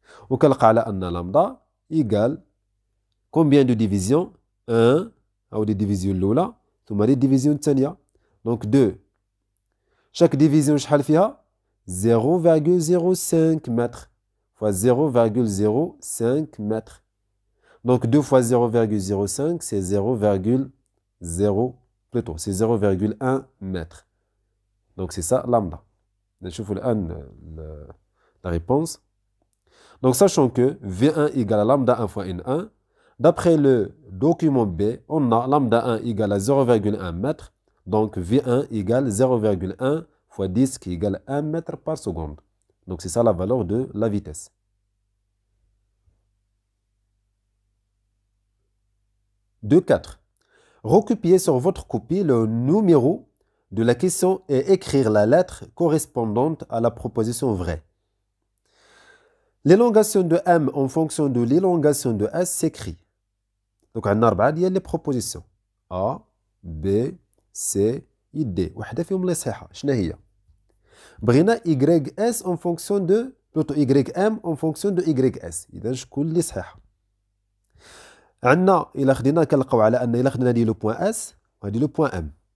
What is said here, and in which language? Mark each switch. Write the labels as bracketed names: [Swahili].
[Arabic] وكنلقى على أن لامدا إيكال [French] combien de division [Arabic] 1 أو دي ديفيزيون الأولى ثم دي ديفيزيون الثانية. دونك 2 chaque ديفيزيون شحال فيها 0,05 متر fois 0,05 متر. [French] دونك 2 fois 0,05 c'est 0,0 plutôt c'est 0,1 متر. دونك c'est ça lambda. [Arabic] نشوفوا الآن [French] la réponse. Donc sachant que V1 égale à lambda 1 fois N1, D'après le document B, on a lambda 1 égale à 0,1 mètre. Donc V1 égale 0,1 fois 10 qui égale 1 mètre par seconde. Donc c'est ça la valeur de la vitesse. De 4. Recopiez sur votre copie le numéro de la question et écrire la lettre correspondante à la proposition vraie. L'élongation de M en fonction de l'élongation de S s'écrit. Donc on a 4 ديال les propositions. [Arabic] A, B, C, et D. وحده فيهم اللي صحيحه. شنو هي؟ بغينا YS [French] en fonction de plutôt YM en fonction de YS. [Arabic] إذا شكون اللي صحيحه؟ عندنا إلا خدينا كنلقاو على أن إلا خدينا هذه لو بوان اس وهذه لو بوان ام.